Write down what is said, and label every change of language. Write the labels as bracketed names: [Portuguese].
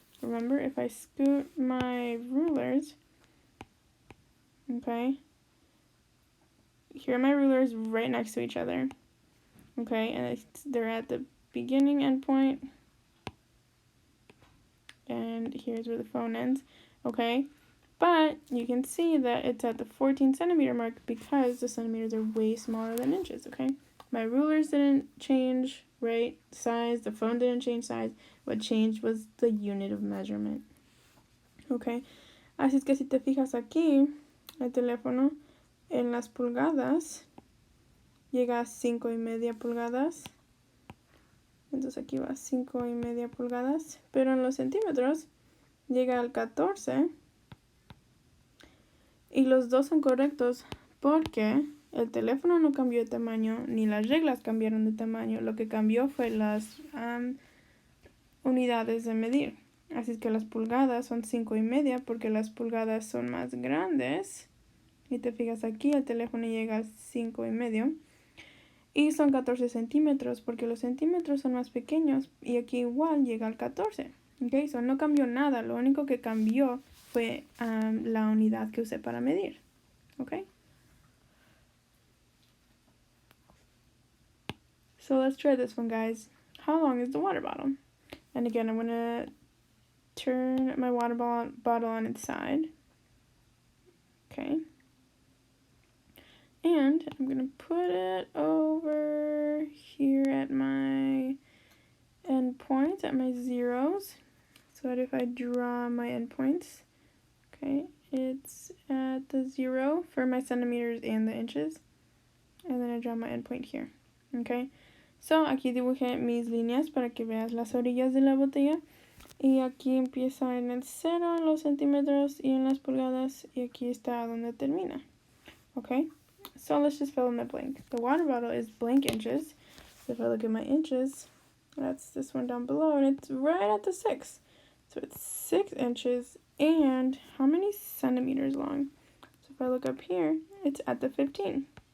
[English] Remember, if I scoot my rulers, okay, here are my rulers right next to each other, okay, and they're at the beginning endpoint, and here's where the phone ends, okay, but you can see that it's at the 14 centimeter mark because the centimeters are way smaller than inches, okay. My rulers didn't change, right, size. The phone didn't change size. What changed was the unit of measurement. Okay. [Spanish] Así es que si te fijas aquí, el teléfono en las pulgadas llega a 5.5 pulgadas. Entonces aquí va 5.5 pulgadas. Pero en los centímetros llega al 14. Y los dos son correctos porque el teléfono no cambió de tamaño ni las reglas cambiaron de tamaño. Lo que cambió fue las unidades de medir. Así es que las pulgadas son 5.5 porque las pulgadas son más grandes. Y te fijas aquí, el teléfono llega a 5.5. Y son 14 centímetros porque los centímetros son más pequeños. Y aquí igual llega al 14. Ok, so no cambió nada. Lo único que cambió fue la unidad que usé para medir. Ok. [English] So let's try this one, guys. How long is the water bottle? And again, I'm going to turn my water bottle on its side. Okay. And I'm going to put it over here at my endpoint, at my zeros. So that if I draw my endpoints, okay, it's at the 0 for my centimeters and the inches. And then I draw my endpoint here. Okay. [Spanish] So aquí dibujé mis líneas para que veas las orillas de la botella. Y aquí empieza en el 0, en los centímetros y en las pulgadas. Y aquí está donde termina. [English] Okay, so let's just fill in the blank. The water bottle is blank inches. So if I look at my inches, that's this one down below. And it's right at the 6. So it's 6 inches. And how many centimeters long? So if I look up here, it's at the 15.